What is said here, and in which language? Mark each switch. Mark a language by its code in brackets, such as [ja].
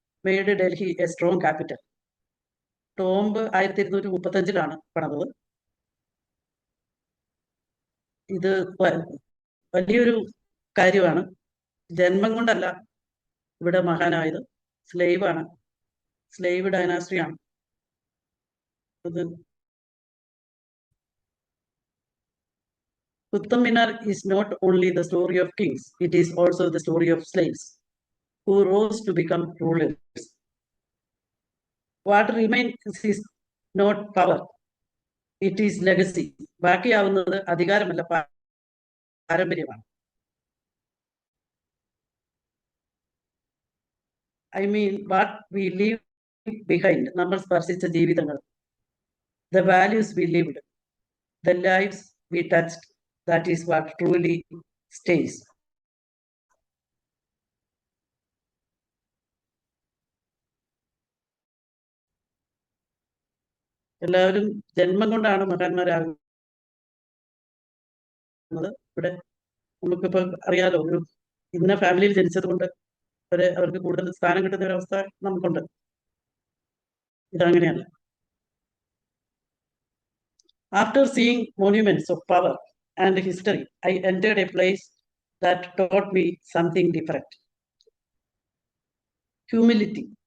[en] Made Delhi a strong capital. Tomb 1235 പണിതത്. [ml] ഇത് വലിയൊരു കാര്യമാണ്. ജന്മം കൊണ്ടല്ല ഇവിടെ മഹാനായത്, സ്ലേവാണ്, സ്ലേവ് ഡൈനാസ്റ്റിയാണ്. [en] അത് Qutub Minar is not only the story of kings, it is also the story of slaves who rose to become rulers. What remains is not power, it is legacy. [ml] ബാക്കിയാവുന്നത് അധികാരമല്ല, പാരമ്പര്യമാണ്. [en] I mean, what we leave behind, [ml] നമ്മൾ സ്പർശിച്ച ജീവിതങ്ങൾ, [en] the values we lived, the lives we touched, that is what truly stays. [ml] എല്ലാവരും ജന്മം കൊണ്ടാണ് മഹാന്മാരാകുന്നത്. ഇവിടെ നമുക്കിപ്പോൾ അറിയാലോ, ഒരു ഇന്ന ഫാമിലിയിൽ ജനിച്ചത് കൊണ്ട് അവർക്ക് കൂടുതൽ സ്ഥാനം കിട്ടുന്ന ഒരു അവസ്ഥ നമുക്കുണ്ട്. ഇതങ്ങനെയല്ല. [en] After seeing monuments of power and history, I entered a place that taught me something different. Humility.